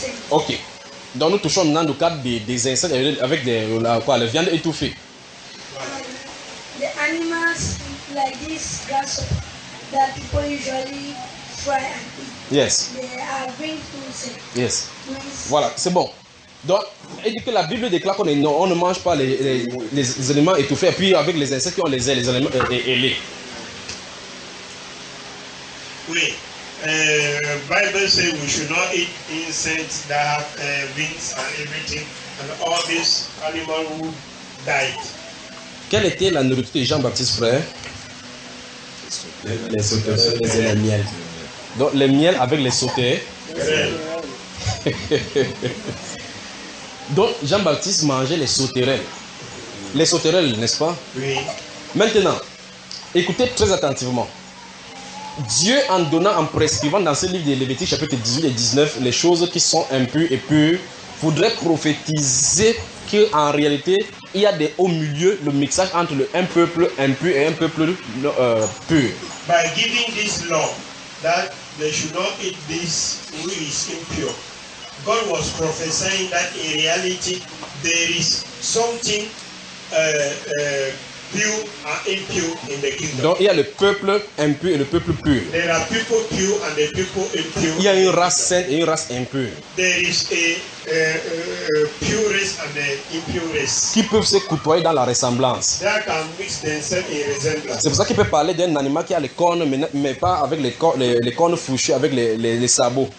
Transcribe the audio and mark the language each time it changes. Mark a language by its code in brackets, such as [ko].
[fr] Ok. Donc nous touchons maintenant le cadre des insectes avec la viande étouffée. [en] The animals like this grasshopper that people usually fry and eat. Yes. They are bring to say. [fr] Yes. Voilà, c'est bon. Donc, il dit que la Bible déclare qu'on ne mange pas les aliments étouffés, et puis avec les insectes qui ont les ailes, les aliments ailés. Oui. [en] Bible says we should not eat insects that have wings and everything, and all these animals who died. [fr] Quelle était la nourriture de Jean-Baptiste, frère? Les sauterelles et les miels. Donc, les miels avec les sauterelles. Donc, Jean-Baptiste mangeait les sauterelles. Les sauterelles, n'est-ce pas? Oui. Maintenant, écoutez très attentivement. Dieu, en donnant, en prescrivant dans ce livre de Lévitique, chapitre 18 et 19, les choses qui sont impures et pures, voudrait prophétiser qu'en réalité, il y a des au milieu, le mixage entre un peuple impur et un peuple pur. [en] By giving this law, that they should not eat this which is impure, God was prophesying that in reality, there is something pure and impure in the kingdom. [fr] Donc il y a le peuple impur et le peuple pur. [en] There are people pure and the people impure. [fr] Il y a une race sainte et une race impure. [en] There is a pure race and an impure race. [fr] Qui peuvent se côtoyer dans la ressemblance. [en] They can mix themselves in resemblance. [fr] C'est pour ça qu'il peut parler d'un animal qui a les cornes, mais pas avec les cornes fourchues, avec les sabots.